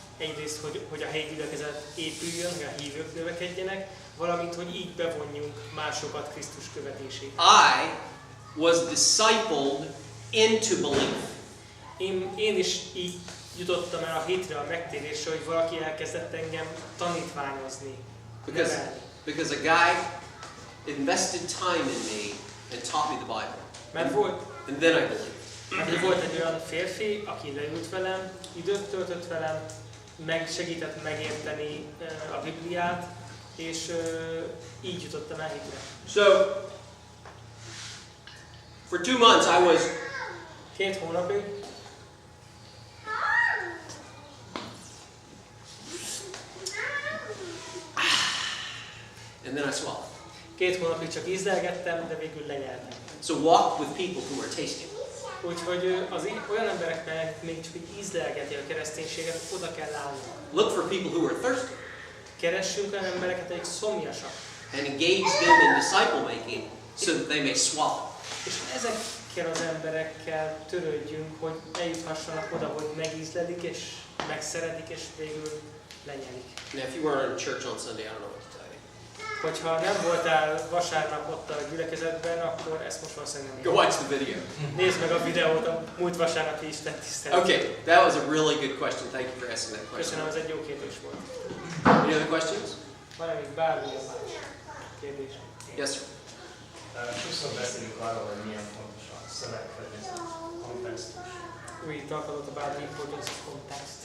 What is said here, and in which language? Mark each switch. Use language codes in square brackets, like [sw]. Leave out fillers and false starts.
[hu] Egyrészt, hogy a helyi gyülekezet épüljön, hogy a hívők növekedjenek, valamint, hogy így bevonjunk másokat Krisztus követésére. [en] I was discipled into belief. [hu] Én is így jutottam el a hitre, a megtérésre, hogy valaki elkezdett engem tanítványozni. [en] Because a guy invested time in me and taught me the Bible. And then I believed. [hu] Mert volt egy olyan férfi, aki leült velem, időt töltött velem, segített megérteni a Bibliát, és így jutottam el hitre. [en] So, for 2 months I was [hu] 2 hónapig [en] and then I swallowed. [hu] 2 hónapig csak ízlelgettem, de végül lenyeltem. [en] So walk with people who are tasting. [hu] Úgyhogy olyan embereknek még csak így ízlelgeti a kereszténységet, oda kell állnunk. [en] Look for people who are thirsty. [hu] Keressünk olyan embereket, akik szomjasak. [en] And engage them in disciple making so that they may swallow. [hu] És ezekkel az emberekkel törődjünk, hogy eljuthassanak oda, hogy megízlelik és megszeretik és végül lenyelik. [en] Now, if you weren't in church on Sunday, I don't know what to tell you. [hu] Hogyha nem voltál vasárnap ott a gyülekezetben, akkor ezt most valószínűleg nem. [en] Go watch the video. [hu] Nézd meg a videót, a múlt vasárnapi Isten tisztelet. [en] Okay, that was a really good question. Thank you for asking that question. [hu] Köszönöm, ez egy jó kérdés volt. [en] Any other questions? [hu] Van-e még bármilyen más kérdés? [en] Yes, sir. [hu] Sokszor beszélünk arról, hogy milyen fontos a szövegfedés, a kontextus. [en] We talk a lot about the importance of context.